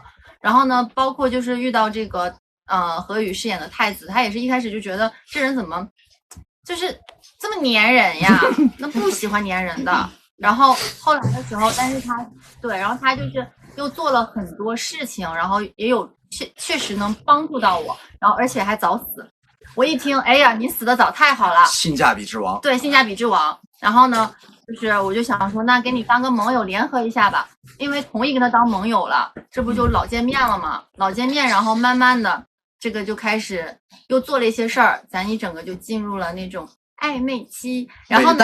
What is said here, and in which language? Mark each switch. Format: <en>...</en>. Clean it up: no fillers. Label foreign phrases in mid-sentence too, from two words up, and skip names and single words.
<zh>然後呢，包括就是遇到這個何宇飾演的太子，他也是一開始就覺得這人怎麼就是這麼粘人呀，那不喜歡粘人的。然後後來的時候，但是然後他就是又做了很多事情，然後也有確實能幫助到我，然後而且還早死。我一聽，哎呀，你死得早，太好了，性價比之王。對，性價比之王。然後呢，就是我就想說，那給你當個盟友聯合一下吧，因為同意跟他當盟友了，這不就老見面了嗎？老見面，然後慢慢的這個就開始又做了一些事兒，咱一整個就進入了那種曖昧期，然後</zh>